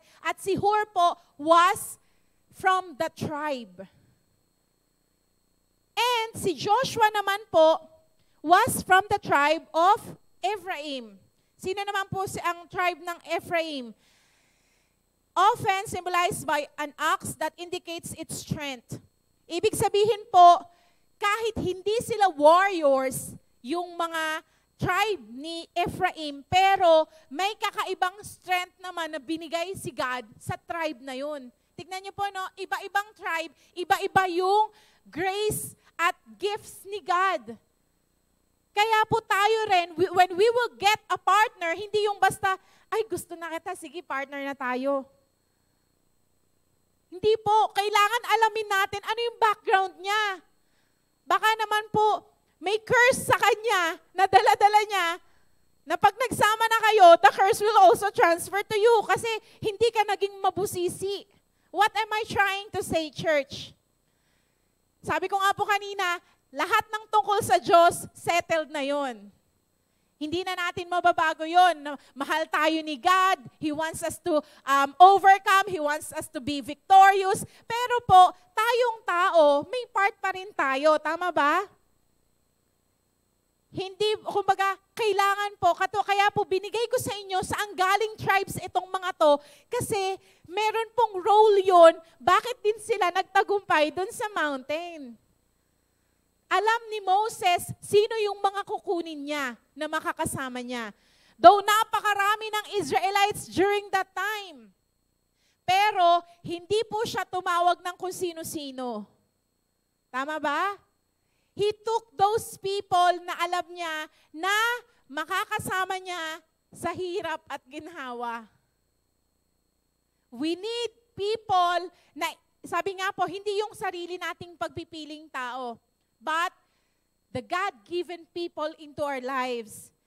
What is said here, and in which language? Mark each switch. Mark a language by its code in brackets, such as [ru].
[tl] At si [en] Hur po was from the tribe. And si Joshua [tl] naman po [en] was from the tribe of Ephraim. [tl] Sino naman po ang tribe ng Ephraim? [en] Often symbolized by an ox that indicates its strength. [tl] Ibig sabihin po, kahit hindi sila warriors, yung mga tribe ni Ephraim, pero may kakaibang strength naman na binigay si God sa tribe na yun. Tignan niyo po, no? Iba-ibang tribe, iba-iba yung grace at gifts ni God. Kaya po tayo rin, [en] when we will get a partner, [tl] hindi yung basta, ay gusto na kita, sige partner na tayo. Hindi po, kailangan alamin natin ano yung background niya. Baka naman po, may curse sa kanya na dala-dala niya na pag nagsama na kayo, [en] the curse will also transfer to you [tl] kasi hindi ka naging mabusisi. [en] What am I trying to say, church? [tl] Sabi ko nga po kanina, lahat ng tungkol sa Diyos, settled na yon. Hindi na natin mababago yon. Mahal tayo ni God. [en] He wants us to overcome. He wants us to be victorious. [tl] Pero po, tayong tao, may part pa rin tayo. Tama ba? Hindi, kumbaga, kailangan po, kaya po binigay ko sa inyo saan galing tribes itong mga to, kasi meron pong role yon, bakit din sila nagtagumpay doon sa mountain. Alam ni Moses, sino yung mga kukunin niya na makakasama niya. Though napakarami ng Israelites during that time. Pero hindi po siya tumawag ng kung sino-sino. Tama ba? [en] He took those people [tl] na alam niya na makakasama niya sa hirap at ginhawa. We need people na, sabi nga po, hindi yung sarili nating pagpipiling tao, [en] but the God-given people into our lives.